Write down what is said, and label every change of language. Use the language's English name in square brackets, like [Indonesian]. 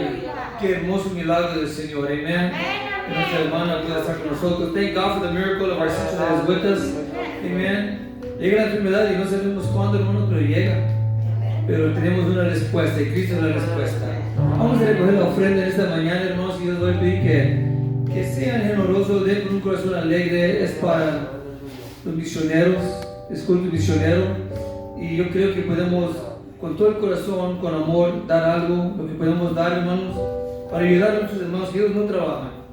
[Spanish] Y qué hermoso milagro del Señor. Amén. Que nuestra hermana pueda estar con nosotros. [English] Thank God for the miracle of our sister that is with us. Amen. [Spanish] Llega la enfermedad y no sabemos cuándo, hermano, pero llega. Pero tenemos una respuesta y Cristo es la respuesta. Vamos a recoger la ofrenda en esta mañana, hermanos, y yo les voy a pedir que sean generosos, den con un corazón alegre. Es para los misioneros, es culto misionero, y yo creo que podemos con todo el corazón, con amor, dar algo, lo que podemos dar, hermanos, para ayudar a nuestros hermanos que ellos no trabajan.